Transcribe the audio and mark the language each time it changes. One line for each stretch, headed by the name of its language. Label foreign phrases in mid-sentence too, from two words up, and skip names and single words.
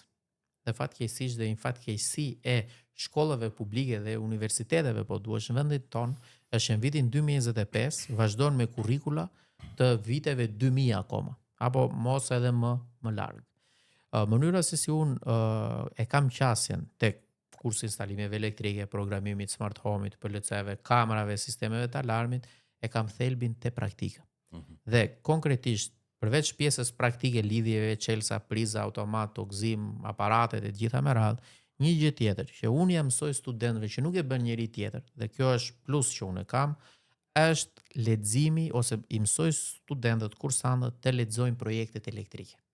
Albanian: Dhe fatkeqësisht dhe fatkeqësi e shkollave publike dhe universiteteve, po duhesh në vendin ton, është në vitin 2025, vazhdon me kurrikula të viteve 2000 akoma, apo mos edhe më larg. Mënyra se si unë e kam qasjen tek kursi instalimeve elektrike, programimit
English: smart home-
Albanian: it, PLC-ve, kamerave, sistemeve të alarmit, e kam thelbin te praktika. Dhe konkretisht, përveç pjesës praktike lidhjeve, çelësa, priza, automat, tokëzim, aparatet e gjitha me radhë, një gjë tjetër që unë jam mësoj studentëve që nuk e bën njëri tjetër, dhe kjo është plus që unë e kam, është leximi ose i mësoj studentët, kursantët të lexojnë projektet elektrike.